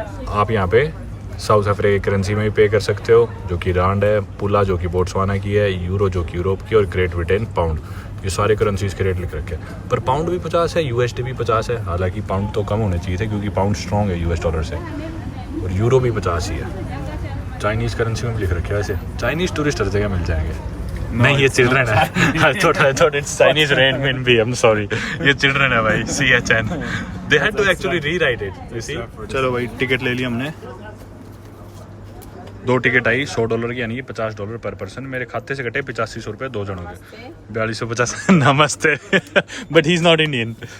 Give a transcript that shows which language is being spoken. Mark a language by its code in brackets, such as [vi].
[hi] आप यहाँ पे साउथ अफ्रीका की करेंसी में भी पे कर सकते हो, जो कि रांड है, पुला जो कि बोट्सवाना की है, यूरो जो कि यूरोप की, और ग्रेट ब्रिटेन पाउंड। ये सारे करेंसीज के रेट लिख रखे हैं, पर पाउंड भी 50 है, यूएसडी भी 50 है। हालांकि पाउंड तो कम होने चाहिए थे क्योंकि पाउंड स्ट्रॉन्ग है यूएस डॉलर से, और यूरो भी 50 ही है। चाइनीज़ करेंसी में भी लिख रखे है ऐसे। चाइनीज़ टूरिस्ट हर जगह मिल जाएंगे। नहीं ये चिल्ड्रन है। [en] I thought it's Chinese renminbi. I'm sorry. [hi] ये चिल्ड्रन है भाई। CHN. [en] They had to actually rewrite it. You see? [hi] चलो भाई टिकट ले ली हमने। 2 टिकट आई $100 की, यानी कि $50 पर पर्सन। मेरे खाते से कटे 8500 रुपये 2 जनों के, 4250। नमस्ते। [en] But he is not Indian.